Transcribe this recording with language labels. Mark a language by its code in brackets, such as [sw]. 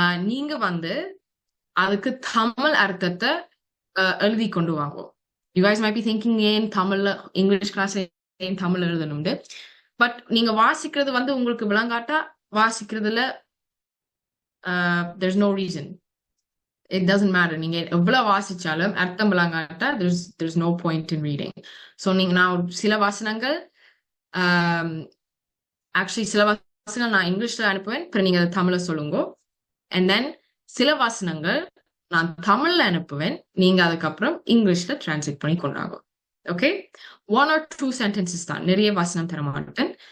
[ta] நீங்க வந்து அதுக்கு தமிழ் அர்த்தத்தை எழுதி கொண்டு வாங்குவோம். [en] You guys might be thinking [ta] ஏன் தமிழ்ல இங்கிலீஷ் கிளாஸ் ஏன் தமிழ் எழுதணும்னு. பட் நீங்க வாசிக்கிறது வந்து உங்களுக்கு விளங்காட்டா வாசிக்கிறதுல [en] there's no reason. It doesn't matter. [ta] நீங்க எவ்வளவு வாசிச்சாலும் அர்த்தம் விளங்காட்டா [en] there's no point in reading. [ta] So நான் சில வசனங்கள் actually சில வசனங்கள் நான் இங்கிலீஷ்ல அனுப்புவேன், அப்புறம் நீங்க அதை தமிழ்ல சொல்லுங்க. And then சில வசனங்கள் நான் தமிழ்ல அனுப்புவேன், நீங்க அதுக்கப்புறம் இங்கிலீஷ்ல டிரான்ஸ்லேட் பண்ணி கொண்டாங்க. ஓகே, 1 or 2 sentences தான், நிறைய வசனம் தர மாட்டேன்.